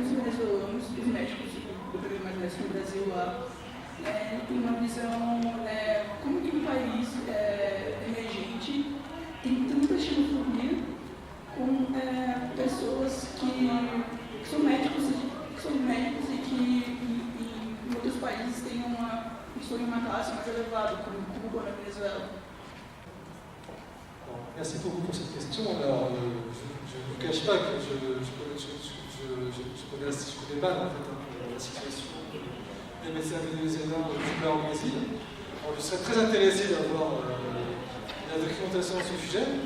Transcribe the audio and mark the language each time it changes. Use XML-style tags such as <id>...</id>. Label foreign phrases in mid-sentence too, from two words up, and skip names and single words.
<pt>os venezuelanos, os médicos do período mais médico no Brasil lá, tem uma visão, como que um país emergente tem tanta xenofobia com pessoas que são médicos e que em outros países estão em uma classe mais elevada, como Cuba, na Venezuela.</pt> <fr>Merci beaucoup pour cette question. Alors, je ne vous cache pas que je connais mal en fait, la situation des médecins vénézuéliens au Cuba au Brésil. Alors, je serais très intéressé d'avoir la documentation à ce sujet.</fr>